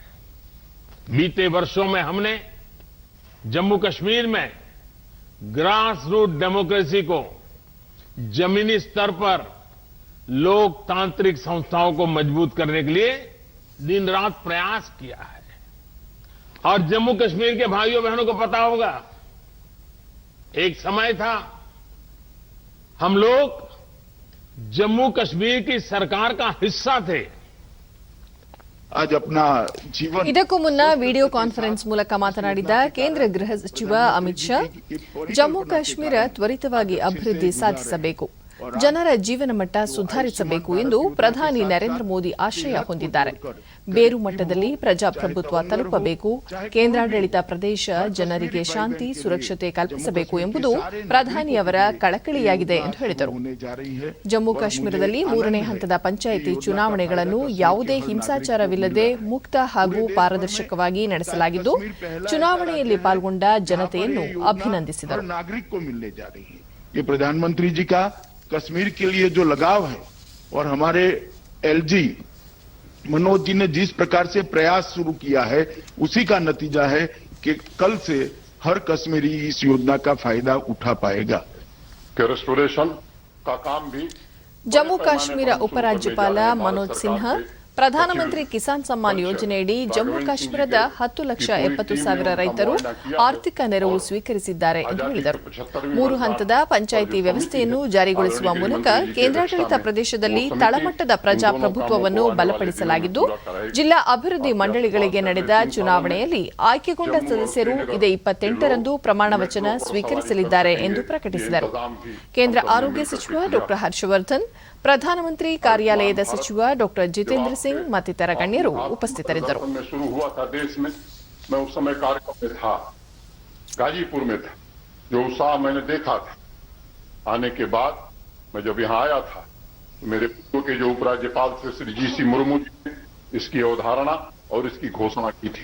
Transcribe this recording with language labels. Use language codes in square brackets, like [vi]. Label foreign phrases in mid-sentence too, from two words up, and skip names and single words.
[hi] बीते वर्षों में हमने जम्मू कश्मीर में [en] grass root democracy [hi] को जमीनी स्तर पर लोकतांत्रिक संस्थाओं को मजबूत करने के लिए दिन रात प्रयास किया है। और जम्मू कश्मीर के भाइयों बहनों को पता होगा, एक समय था हम लोग जम्मू कश्मीर की सरकार का हिस्सा थे। आज अपना जीवन [kn] ಇದಕ್ಕೂ ಮುನ್ನ [en] video conference [kn] ಮೂಲಕ ಮಾತನಾಡಿದ ಕೇಂದ್ರ ಗೃಹ ಸಚಿವ ಅಮಿತ್ ಶಾ, ಜಮ್ಮು ಕಾಶ್ಮೀರ ತ್ವರಿತವಾಗಿ ಅಭಿವೃದ್ಧಿ ಸಾಧಿಸಬೇಕು, ಜನರ ಜೀವನ ಮಟ್ಟ ಸುಧಾರಿಸಬೇಕು ಎಂದು ಪ್ರಧಾನಿ ನರೇಂದ್ರ ಮೋದಿ ಆಶಯ ಹೊಂದಿದ್ದಾರೆ. ಬೇರು ಮಟ್ಟದಲ್ಲಿ ಪ್ರಜಾಪ್ರಭುತ್ವ ತಲುಪಬೇಕು, ಕೇಂದ್ರಾಡಳಿತ ಪ್ರದೇಶ ಜನರಿಗೆ ಶಾಂತಿ ಸುರಕ್ಷತೆ ಕಲ್ಪಿಸಬೇಕು ಎಂಬುದು ಪ್ರಧಾನಿಯವರ ಕಳಕಳಿಯಾಗಿದೆ ಎಂದು ಹೇಳಿದರು. ಜಮ್ಮು ಕಾಶ್ಮೀರದಲ್ಲಿ 3ನೇ ಹಂತದ ಪಂಚಾಯಿತಿ ಚುನಾವಣೆಗಳನ್ನು ಯಾವುದೇ ಹಿಂಸಾಚಾರವಿಲ್ಲದೆ ಮುಕ್ತ ಹಾಗೂ ಪಾರದರ್ಶಕವಾಗಿ ನಡೆಸಲಾಗಿದ್ದು, ಚುನಾವಣೆಯಲ್ಲಿ ಪಾಲ್ಗೊಂಡ ಜನತೆಯನ್ನು ಅಭಿನಂದಿಸಿದರು. [hi] ये प्रधानमंत्री जी का कश्मीर के लिए जो लगाव है और हमारे एलजी मनोज जी ने जिस प्रकार से प्रयास शुरू किया है उसी का नतीजा है कि कल से हर कश्मीरी इस योजना का फायदा उठा पाएगा। रेस्टोरेशन का काम भी [kn] ಜಮ್ಮು ಕಾಶ್ಮೀರ ಉಪರಾಜ್ಯಪಾಲ ಮನೋಜ್ ಸಿನ್ಹಾ ಪ್ರಧಾನಮಂತ್ರಿ ಕಿಸಾನ್ ಸಮ್ಮಾನ್ ಯೋಜನೆಯಡಿ ಜಮ್ಮು ಕಾಶ್ಮೀರದ 10,70,000 ರೈತರು ಆರ್ಥಿಕ ನೆರವು ಸ್ವೀಕರಿಸಿದ್ದಾರೆ ಎಂದು ಹೇಳಿದರು. 3 ಹಂತದ ಪಂಚಾಯಿತಿ ವ್ಯವಸ್ಥೆಯನ್ನು ಜಾರಿಗೊಳಿಸುವ ಮೂಲಕ ಕೇಂದ್ರಾಡಳಿತ ಪ್ರದೇಶದಲ್ಲಿ ತಳಮಟ್ಟದ ಪ್ರಜಾಪ್ರಭುತ್ವವನ್ನು ಬಲಪಡಿಸಲಾಗಿದ್ದು, ಜಿಲ್ಲಾ ಅಭಿವೃದ್ಧಿ ಮಂಡಳಿಗಳಿಗೆ ನಡೆದ ಚುನಾವಣೆಯಲ್ಲಿ ಆಯ್ಕೆಗೊಂಡ ಸದಸ್ಯರು ಇದೇ 28ರಂದು ಪ್ರಮಾಣ ವಚನ ಸ್ವೀಕರಿಸಲಿದ್ದಾರೆ ಎಂದು ಪ್ರಕಟಿಸಿದರು. ಕೇಂದ್ರ ಆರೋಗ್ಯ ಸಚಿವ ಡಾ ಹರ್ಷವರ್ಧನ್, ಪ್ರಧಾನಮಂತ್ರಿ ಕಾರ್ಯಾಲಯದ ಸಚಿವ ಡಾ ಜಿತೇಂದ್ರ ಸಿಂಗ್ ಮತ್ತಿತರ ಗಣ್ಯರು ಉಪಸ್ಥಿತರಿದ್ದರು. [hi] गाजीपुर में था, जो उत्साह मैंने देखा था। आने के बाद मैं जब यहाँ आया था तो मेरे पूर्व के जो उपराज्यपाल थे श्री जी.सी. मुर्मू जी ने इसकी अवधारणा और इसकी घोषणा की थी।